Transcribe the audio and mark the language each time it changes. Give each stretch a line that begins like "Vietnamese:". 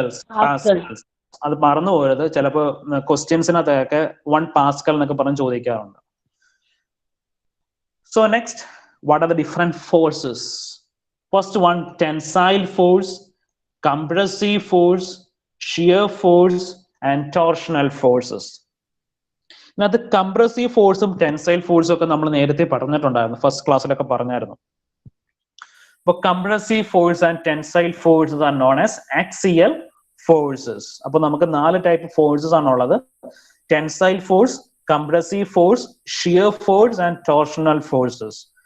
Malayalam: Pascal's. അത് മറന്നു പോയത്. ചിലപ്പോ ക്വസ്റ്റ്യൻസിനകത്തൊക്കെ 1 പാസ്കൽ എന്നൊക്കെ പറഞ്ഞ് ചോദിക്കാറുണ്ട്.
English: So next, what are the different forces? First one, tensile force, compressive force, shear force and torsional forces.
Malayalam: ഇതിനകത്ത് കംപ്രസീവ് ഫോഴ്സും ടെൻസൈൽ ഫോഴ്സും ഒക്കെ നമ്മൾ നേരത്തെ പറഞ്ഞിട്ടുണ്ടായിരുന്നു, ഫസ്റ്റ് ക്ലാസ്സിലൊക്കെ പറഞ്ഞായിരുന്നു.
English: അപ്പൊ compressive force and tensile forces are known as axial forces.
Malayalam: അപ്പൊ നമുക്ക് 4 ടൈപ്പ് ഫോഴ്സസ് ആണുള്ളത്: tensile force, compressive force, shear force and torsional forces.